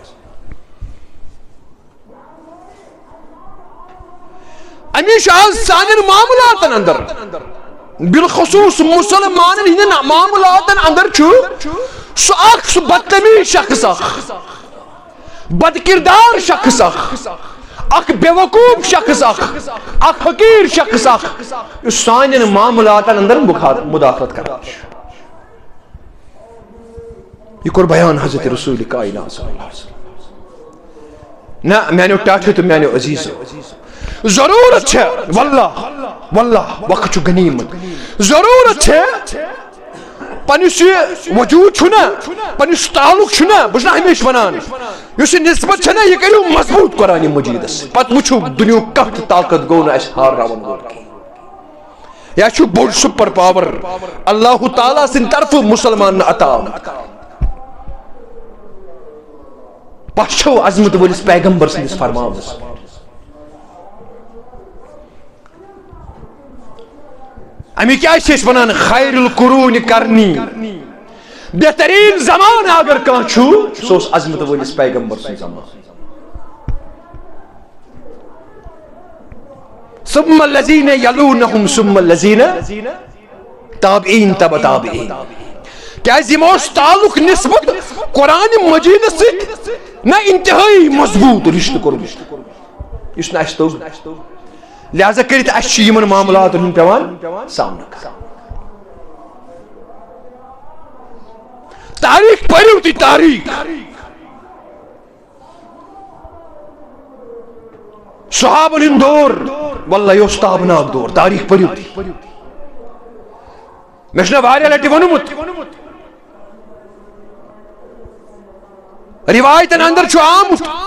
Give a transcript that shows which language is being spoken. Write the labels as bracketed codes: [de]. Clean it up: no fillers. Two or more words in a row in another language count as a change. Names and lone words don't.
[ks] امیش آز سانٮ۪ن معاملاتن اندر بالخصوص مسلمانن ہندین معاملاتن اندر چھُ سُہ بدتمیز شخص اکھ بد کردار شخص اکھ بے وقوف شخص اکھ حقیر شخص اکھ یُس سانٮ۪ن معاملاتن اندر مداخلت کران چھُ یہ کوٚر بیان حضرت رسول کائنات [ar] صلی اللہ علیہ وسلم [ks] نہ میانیو ٹاٹھیو تہٕ میانیو عزیٖزو ضرورت چھےٚ واللہ وقت چھُ غنیٖمت ضرورت چھےٚ پننِس یہِ وجوٗد چھُنہ پننِس تعلق چھُنہ بہٕ چھُس نہ ہمیشہ ونان یُس یہِ نسبت چھےٚ نہ یہِ کٔرِو مضبوٗط قرآنِ مجیٖدس پتہٕ وٕچھِو دُنیہُک کانٛہہ تہِ طاقت گوٚو نہٕ اَسہِ ہارناوُن وول کینٛہہ یا چھُ بوٚڑ سُپر پاور اللہ تعالیٰ سٕنٛدِ طرفہٕ مُسلمانن عطا پچھو عظمت وٲلِس پیغمبر سٕنٛدِس فرماونس امی کیا چھِ أسۍ ونان [ar] خیر القرون [ks] کرنی بہترین زمان اگر کانٛہہ چھُ سُہ اوس عظمت وٲلِس پیغمبر سُنٛد زمان [ar] ثم الذین یلونہم ثم الذین [ks] تابعین تبع تابعین کیازِ یِمو اوس تعلق نسبت قرآنِ مجیٖدس سۭتۍ نہ انتہٲئی مضبوٗط رشتہٕ کوٚرمُت یُس نہٕ اَسہِ توٚگ لہذا کٔرِتھ اَسہِ چھُ یِمن معاملاتن ہُنٛد پیوان سامنہٕ کرُن تاریخ پٔرِو تُہۍ تاریخ صحابن ہُنٛد دور واللہ یہِ اوس تابناک دور تاریخ پٔرِو تُہۍ مےٚ چھُنہ واریاہ لٹہِ ووٚنمُت روایتن اندر چھُ آمُت